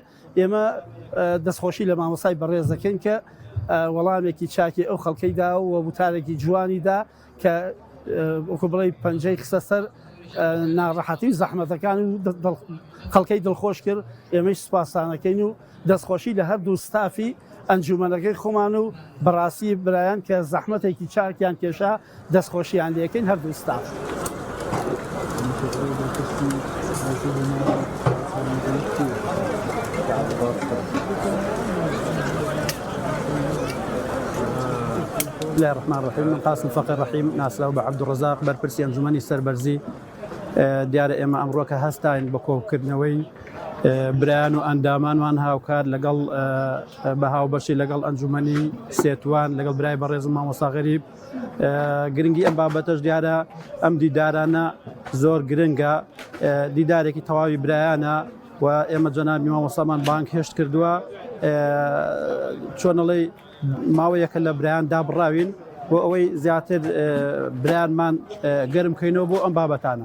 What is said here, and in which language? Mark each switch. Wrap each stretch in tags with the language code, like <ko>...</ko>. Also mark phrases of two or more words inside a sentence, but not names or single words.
<ckb>ئێمە دەستخۆشی لە مامۆسای بەڕێز دەکەین کە وەڵامێکی چاکی ئەو خەڵکەیدا و وەبوتارێکی جوانیدا کە وەکو بڵێ پەنجەی خستە سەر ناڕەحەتی و زەحمەتەکان و خەڵکەی دڵخۆش کرد. ئێمەش سوپاسانەکەین و دەستخۆشی لە هەردوو ستافی ئەنجومەنەکەی خۆمان و بەڕاستی برایان کە زەحمەتێکی چاکیان کێشا دەستخۆشییان لەکەین هەردوو ستاف.</ckb> <ar>بسم الله الرحمن الرحيم.</ar> <ckb>من قاسم فقير رحيم ناسراو بە عەبدوڕەزاق بەرپرسی ئەنجومەنی سەربەرزی. دیارە ئێمە ئەمڕۆکە هەستاین بە کۆکردنەوەی برایان و ئەندامانمان هاوکار لەگەڵ بە هاوبەشی لەگەڵ ئەنجومەنی سێتوان لەگەڵ برای بەڕێزم مامۆستا غەریب. گرنگی ئەم بابەتەش دیارە ئەم دیدارانە زۆر گرنگە، دیدارێکی تەواوی برایانە و ئێمە جەنابی مامۆستامان بانک هێشت کردووە چۆنەڵی ماوەیەکە لە برایان دابڕاوین بۆ ئەوەی زیاتر برایانمان گەرم کەینەوە بۆ ئەم بابەتانە.</ckb>